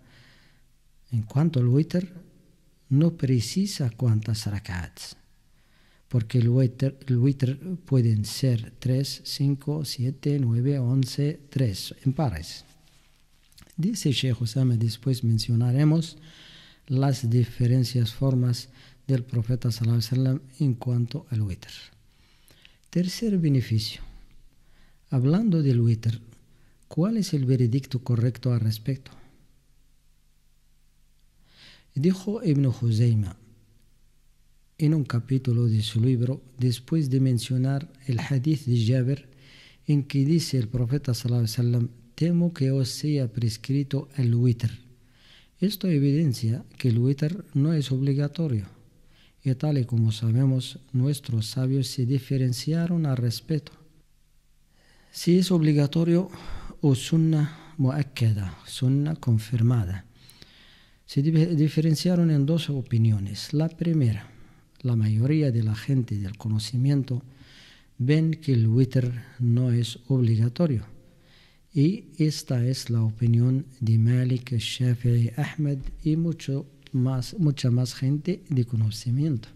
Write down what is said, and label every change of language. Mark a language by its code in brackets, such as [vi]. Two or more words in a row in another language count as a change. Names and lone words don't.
[es] En cuanto al witr, no precisa cuántas rak'ats, porque el witr pueden ser 3, 5, 7, 9, 11, 3 en pares. Dice Sheikh Osama: después mencionaremos las diferentes formas del profeta [ar] صلى الله عليه وسلم [es] en cuanto al witr. Tercer beneficio. Hablando del witr, ¿cuál es el veredicto correcto al respecto? Dijo Ibn Khuzayma en un capítulo de su libro, después de mencionar el hadith de Jabir, en que dice el profeta [ar] صلى الله عليه وسلم: [es] temo que os sea prescrito el witr. Esto evidencia que el witr no es obligatorio, y tal y como sabemos, nuestros sabios se diferenciaron al respecto. Si es obligatorio o [ar] سنة مؤكدة, [es] sunna confirmada. Se diferenciaron en dos opiniones. La primera: la mayoría de la gente del conocimiento ven que el witr no es obligatorio, y esta es la opinión de Malik, Shafi'i, Ahmed y mucha más gente de conocimiento.